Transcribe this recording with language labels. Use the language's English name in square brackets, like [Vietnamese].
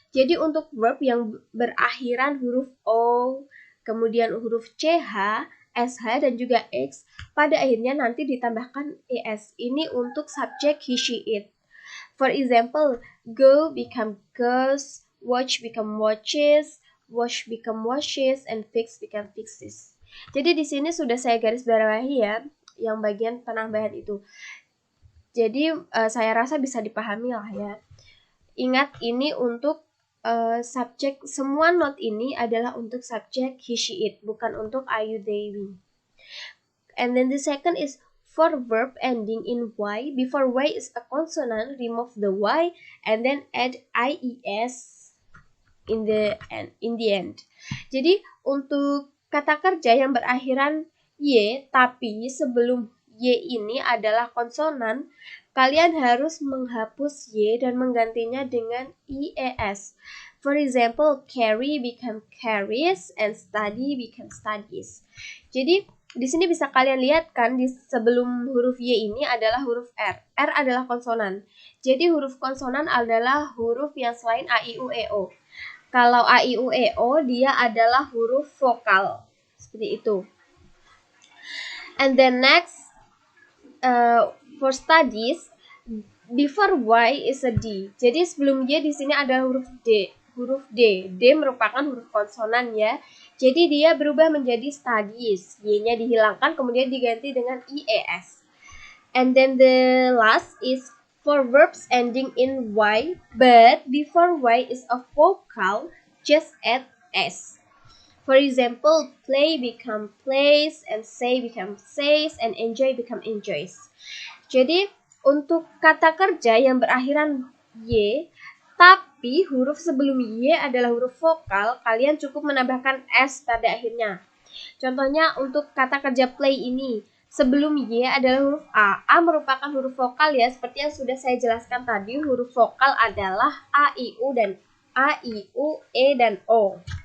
[Indonesian] Jadi untuk verb yang berakhiran huruf o, kemudian huruf ch, sh, dan juga x, pada akhirnya nanti ditambahkan es. Ini untuk subjek he, she, it. [English] For example, go become goes, watch become watches, wash become washes, and fix become fixes. [Indonesian] Jadi di sini sudah saya garis bawahi ya, yang bagian penambahan itu. Jadi saya rasa bisa dipahami lah ya. Ingat ini untuk subjek, semua not ini adalah untuk subjek he, she, it, bukan untuk I, you, they, we. [English] And then the second is for verb ending in y, before y is a consonant, remove the y and then add ies in the end. [Indonesian] Jadi untuk kata kerja yang berakhiran y tapi sebelum y ini adalah konsonan, kalian harus menghapus y dan menggantinya dengan ies. [English] For example, carry become carries and study become studies. [Indonesian] Jadi di sini bisa kalian lihat kan, di sebelum huruf Y ini adalah huruf R. R adalah konsonan. Jadi huruf konsonan adalah huruf yang selain A, I, U, E, O. Kalau A, I, U, E, O dia adalah huruf vokal. Seperti itu. [English] And then next, for studies, before Y is a D. [Indonesian] Jadi sebelum Y di sini ada huruf D. Huruf D. D merupakan huruf konsonan ya. Jadi dia berubah menjadi studies. Y-nya dihilangkan kemudian diganti dengan IES. [English] And then the last is for verbs ending in Y, but before Y is a vocal, just add S. For example, play become plays, and say become says, and enjoy become enjoys. [Indonesian] Jadi untuk kata kerja yang berakhiran Y, tapi huruf sebelum Y adalah huruf vokal, kalian cukup menambahkan S pada akhirnya. Contohnya untuk kata kerja play ini, sebelum Y adalah huruf A. A merupakan huruf vokal ya, seperti yang sudah saya jelaskan tadi, huruf vokal adalah A, I, U, E, dan O.